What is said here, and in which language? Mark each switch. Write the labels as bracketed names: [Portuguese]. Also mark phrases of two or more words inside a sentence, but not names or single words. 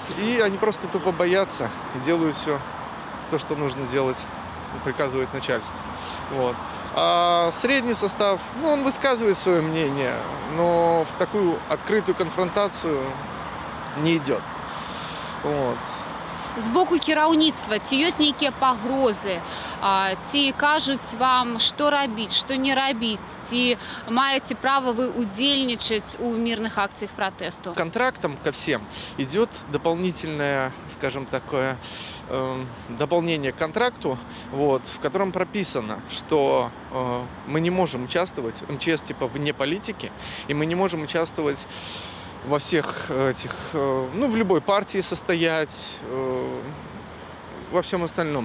[Russian] И они просто тупо боятся и делают все то, что нужно делать, приказывает начальство. Вот. А средний состав, ну, он высказывает свое мнение, но в такую открытую конфронтацию не идет. Вот. [Belarusian] З боку кіраўніцтва, ці ёсць нейкія пагрозы, ці кажуць вам, што рабіць, што не рабіць, ці маеце права вы удзельнічаць у [Russian] мирных акциях [Belarusian] протесту? [Russian] Контрактом ко всем идет дополнительное, скажем, такое дополнение к контракту, вот, в котором прописано, что мы не можем участвовать, МЧС типа вне политики, и мы не можем участвовать во всех этих, ну, в любой партии состоять, во всем остальном.